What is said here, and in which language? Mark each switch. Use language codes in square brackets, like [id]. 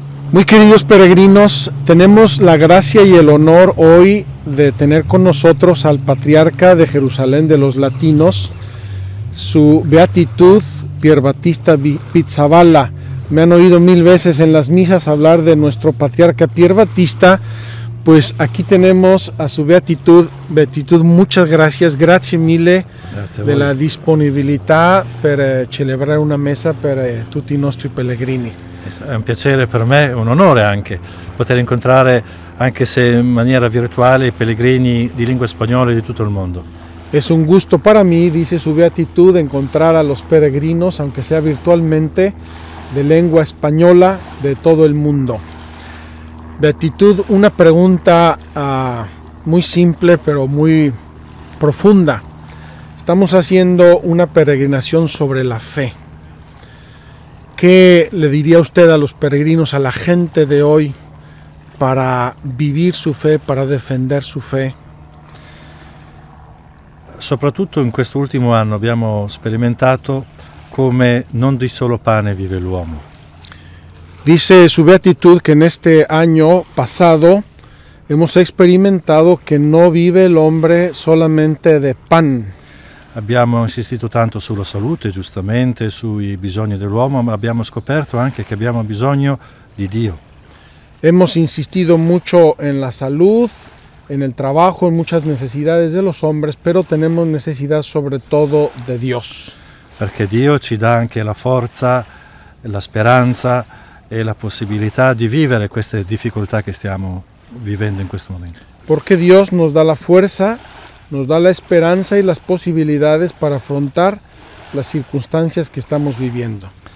[es] Muy queridos peregrinos, tenemos la gracia y el honor hoy de tener con nosotros al Patriarca de Jerusalén de los Latinos, su Beatitud Pier Battista Pizzaballa. Me han oído 1000 veces en las misas hablar de nuestro Patriarca Pier Battista, pues aquí tenemos a su Beatitud. Beatitud, muchas gracias, [it] grazie mille della disponibilità per celebrare una messa per tutti i nostri pellegrini. È un piacere per me, un onore anche, poter incontrare, anche se in maniera virtuale, i pellegrini di lingua spagnola di tutto il mondo. [es] Es un gusto para mí, dice su Beatitud, encontrar a los peregrinos, aunque sea virtualmente, de lengua española de todo el mundo. Beatitud, una pregunta muy simple pero muy profunda. Estamos haciendo una peregrinación sobre la fe. ¿Qué le diría usted a los peregrinos, a la gente de hoy, para vivir su fe, para defender su fe? [it] Soprattutto in questo ultimo anno abbiamo sperimentato come non di solo pane vive l'uomo. [es] Dice su Beatitud que en este año pasado hemos experimentado que no vive el hombre solamente de pan. [it] Abbiamo insistito tanto sulla salute, giustamente, sui bisogni dell'uomo, ma abbiamo scoperto anche che abbiamo bisogno di Dio. [es] Hemos insistido mucho en la salud, en el trabajo, en muchas necesidades de los hombres, pero tenemos necesidad sobre todo de Dios. [it] Perché Dio ci dà anche la forza, la speranza e la possibilità di vivere queste difficoltà che stiamo vivendo in questo momento. [es] Porque Dios nos da la fuerza, nos da la esperanza y las posibilidades para afrontar las circunstancias que estamos viviendo.